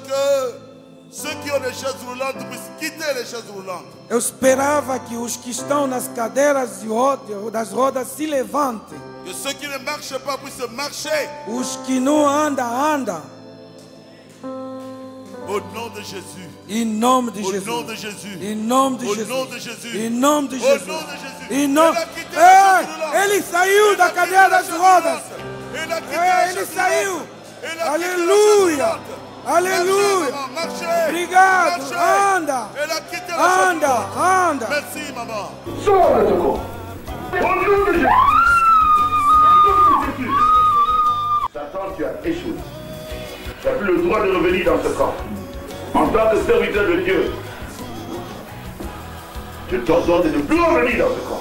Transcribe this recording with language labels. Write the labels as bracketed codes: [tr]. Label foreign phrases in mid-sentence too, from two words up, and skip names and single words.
[fr] que ceux qui ont des chaises roulantes puissent quitter les chaises roulantes. [pt] Eu esperava que os que estão nas cadeiras das rodas se levantem. [fr] Que ceux qui ne marchent pas puissent marcher. [pt] Os que não andam. [fr] Au nom de Jésus. [pt] Em nome de [fr] Au [pt] Jesus. [fr] nom de Jésus. [pt] Em nome de [fr] Au [pt] Jesus. [fr] nom de Jésus. [pt] Em nome de [fr] Au [pt] Jesus. [fr] nom de Jésus. [pt] Em nome... [fr] Elle a quitté les chaises roulantes. [pt] Ele saiu da cadeira das rodas. [fr] Elle a quitté les [pt] Ele [fr] chaises [pt] saiu. [fr] roulantes. Elle a quitté les chaises [pt] Aleluia. [fr] roulantes. [pt] Aleluia. [fr] Marchez. [pt] Obrigado. [fr] Marchez. [pt] Anda. [fr] Elle a quitté les chaises [pt] Anda. [fr] roulantes. [pt] Anda. [fr] Merci, maman. Sors de ce corps. Au nom de Jésus. Satan, tu as échoué. Tu n'as plus le droit de revenir dans ce corps. En tant que serviteur de Dieu, je t'ordonne de ne plus revenir dans ce corps.